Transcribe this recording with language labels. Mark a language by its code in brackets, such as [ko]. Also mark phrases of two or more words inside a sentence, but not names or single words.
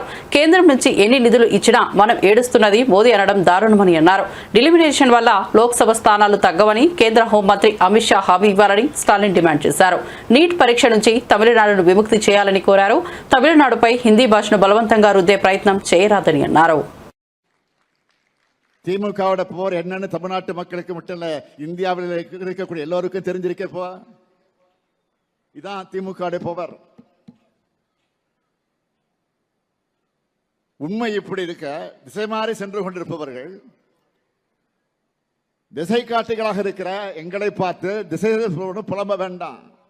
[te] కేంద్రం నుంచి ఎన్ని నిధులు ఇచ్చినా మనం ఏడుస్తున్నది మోదీ అనడం దారుణమని అన్నారు. డిలిమినేషన్ వల్ల లోక్సభ స్థానాలు తగ్గవని కేంద్ర హోంమంత్రి అమిత్ షా హామీ ఇవ్వాలని స్టాలిన్ డిమాండ్ చేశారు. నీట్ పరీక్ష నుంచి తమిళనాడును విముక్తి చేయాలని కోరారు. తమిళనాడుపై హిందీ భాషను బలవంతంగా రుద్దే ప్రయత్నం చేయరాదని అన్నారు. [ta] திமுகவோட போர் என்னன்னு தமிழ்நாட்டு மக்களுக்கு மட்டும் இல்ல, இந்தியாவில் இருக்கக்கூடிய எல்லோருக்கும் தெரிஞ்சிருக்கப்போ இதான் திமுக போர். உண்மை இப்படி இருக்க திசை மாறி சென்று கொண்டிருப்பவர்கள், திசை காட்டிகளாக இருக்கிற எங்களை பார்த்து திசை புலம்ப வேண்டாம்.